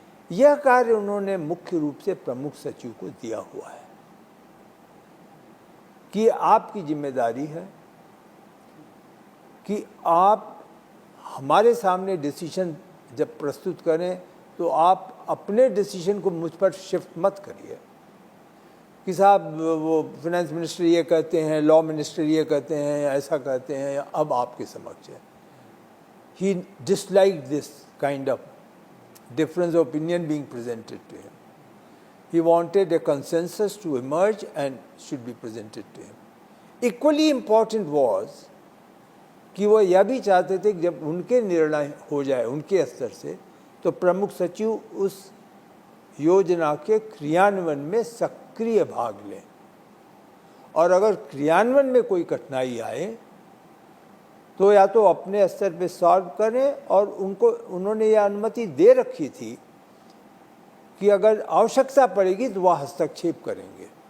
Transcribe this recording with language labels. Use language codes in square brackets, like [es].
[hi] यह कार्य उन्होंने मुख्य रूप से प्रमुख सचिव को दिया हुआ है कि आपकी जिम्मेदारी है कि आप हमारे सामने डिसीजन जब प्रस्तुत करें तो आप अपने डिसीजन को मुझ पर शिफ्ट मत करिए कि साहब वो फाइनेंस मिनिस्टर ये कहते हैं, लॉ मिनिस्टर ये कहते हैं, ऐसा कहते हैं, अब आपके समक्ष है। [en] He disliked this kind of difference of opinion being presented to him. He wanted a consensus to emerge and should be presented to him. Equally important was [hi] कि वो यह भी चाहते थे कि जब उनके निर्णय हो जाए उनके स्तर से तो प्रमुख सचिव उस योजना के क्रियान्वयन में सक्रिय भाग लें और अगर क्रियान्वयन में कोई कठिनाई आए तो या तो अपने स्तर पे सॉल्व करें और उन्होंने यह अनुमति दे रखी थी कि अगर आवश्यकता पड़ेगी तो वह हस्तक्षेप करेंगे।